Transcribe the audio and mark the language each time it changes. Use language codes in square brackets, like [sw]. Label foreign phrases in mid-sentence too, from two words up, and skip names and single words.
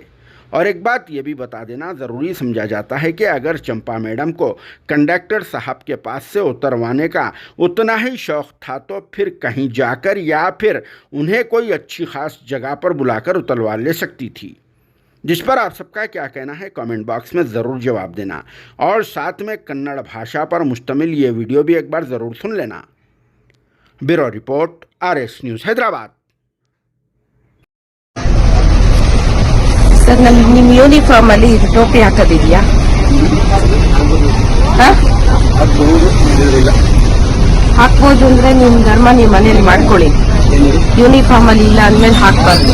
[hi] और एक बात ये भी बता देना ज़रूरी समझा जाता है कि अगर चंपा मैडम को कंडक्टर साहब के पास से उतरवाने का उतना ही शौक़ था तो फिर कहीं जाकर या फिर उन्हें कोई अच्छी ख़ास जगह पर बुलाकर उतरवा ले सकती थी। जिस पर आप सबका क्या कहना है [en] comment box [hi] में ज़रूर जवाब देना, और साथ में कन्नड़ भाषा पर मुश्तमिल ये वीडियो भी एक बार ज़रूर सुन लेना। [en] bureau report, [hi] RS न्यूज़ हैदराबाद। [kn] ಸರ್ ನಮ್ಗೆ ನಿಮ್ಮ ಯೂನಿಫಾರ್ಮ್ ಅಲ್ಲಿ ಇದು ಟೋಪಿ ಹಾಕೋದಿದೆಯಾ? ಹಾಕ್ಬೋದು ಅಂದ್ರೆ ನಿಮ್ ಧರ್ಮ ನಿಮ್ ಮನೇಲಿ ಮಾಡ್ಕೊಳ್ಳಿ, ಯೂನಿಫಾರ್ಮ್ ಅಲ್ಲಿ ಇಲ್ಲ ಅಂದ್ಮೇಲೆ ಹಾಕ್ಬಾರ್ದು.